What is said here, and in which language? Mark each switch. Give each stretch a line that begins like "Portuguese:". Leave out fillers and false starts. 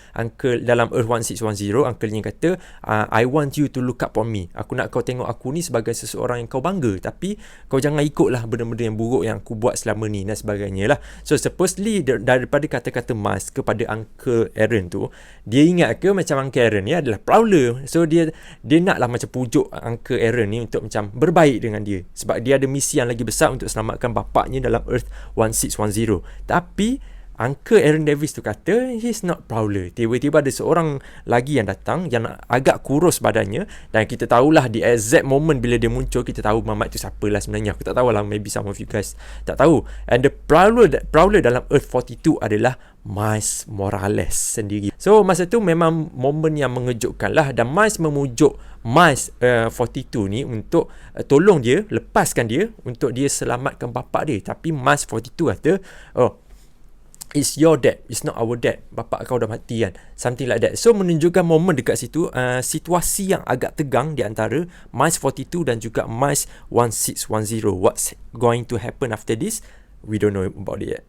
English: Uncle dalam Earth 1610, uncle
Malay: dia kata,
English: I want you to look up on me.
Malay: Aku nak kau tengok aku ni sebagai seseorang yang kau bangga, tapi kau jangan ikutlah benda-benda yang buruk yang aku buat selama ni dan sebagainya lah.
English: So supposedly
Malay: daripada kata-kata Miles kepada Uncle Aaron tu, dia ingat ke macam Uncle Aaron ni adalah Prowler. So dia naklah macam pujuk Uncle Aaron ni untuk macam berbaik dengan dia sebab dia ada misi yang lagi besar untuk selamatkan bapaknya dalam Earth 1610. Tapi Uncle Aaron Davis tu kata
English: he's not Prowler.
Malay: Tiba-tiba ada seorang lagi yang datang yang agak kurus badannya, dan kita tahulah di exact moment bila dia muncul, kita tahu Mamat tu siapa lah sebenarnya. Aku tak tahulah,
English: maybe some of you guys
Malay: tak tahu. And the Prowler dalam Earth 42 adalah Miles Morales sendiri. So masa tu memang momen yang mengejutkan lah, dan Miles memujuk Miles 42 ni untuk tolong dia, lepaskan dia untuk dia selamatkan bapak dia. Tapi Miles 42 kata,
English: oh, it's your dad, it's not our dad.
Malay: Bapak kau dah mati kan.
English: Something like that.
Malay: So menunjukkan momen dekat situ, situasi yang agak tegang di antara Miles 42 dan juga Miles 1610.
English: What's going to happen after this? We don't know about it yet.